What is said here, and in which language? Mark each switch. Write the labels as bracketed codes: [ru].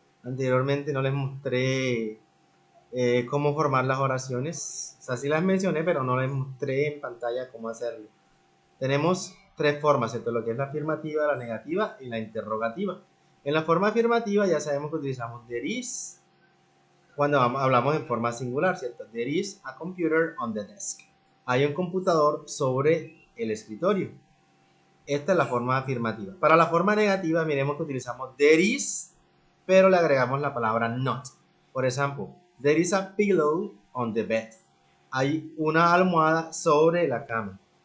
[es] Anteriormente no les mostré cómo formar las oraciones. O sea, sí las mencioné, pero no les mostré en pantalla cómo hacerlo. Tenemos tres formas, ¿cierto? Lo que es la afirmativa, la negativa y la interrogativa. En la forma afirmativa ya sabemos que utilizamos there is cuando hablamos en forma singular, ¿cierto? [en] There is a computer on the desk. [es] Hay un computador sobre el escritorio. Esta es la forma afirmativa. Para la forma negativa, miremos que utilizamos there is, pero le agregamos la palabra not. Por ejemplo, [en] there is a pillow on the bed. [es] Hay una almohada sobre la cama.